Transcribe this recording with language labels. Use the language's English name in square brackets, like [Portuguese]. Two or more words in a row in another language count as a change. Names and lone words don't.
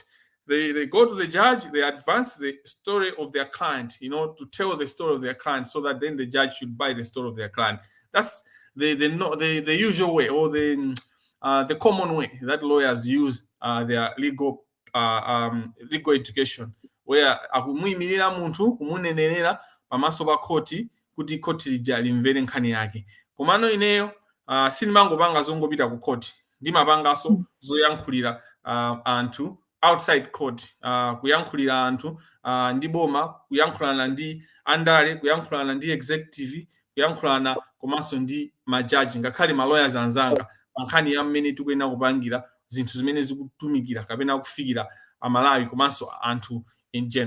[English] They go to the judge, they advance the story of their client, to tell the story of their client, so that then the judge should buy the story of their client. That's the usual way, or the common way that lawyers use their legal education, where [Nyanja] akumuyimirira munthu kumunenera pamaso pa khoti kuti khoti lija limvere nkhani yake. Komano ineyo sindimangopanga zongopita ku khoti, ndimapangaso zoyankhulira anthu [English] outside court, [Nyanja] kuyankhulira anthu ndi boma, kuyankhulana ndi andale, kuyankhulana ndi executive, kuyankhulana komanso ndi majaji, ngakhale maloyers anzanga, nkhani ya mmene tikuyenera kupangira zinthu zimene zikutumikira kapena kufikira Malawi komanso anthu [English] in general.